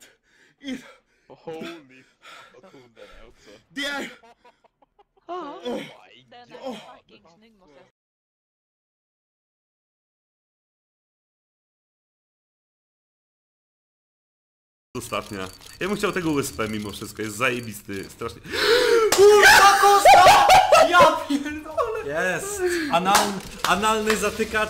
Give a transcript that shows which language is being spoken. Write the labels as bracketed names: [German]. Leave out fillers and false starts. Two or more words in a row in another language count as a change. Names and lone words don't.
[Swedish] Holy vad cool den är också. Det är... Den är fucking snygg måste jag säga. [Polish] Ostatnia. Ja bym chciał tego USP mimo wszystko, jest zajebisty, strasznie. Ja pierdolę! Jest! Analny zatykacz.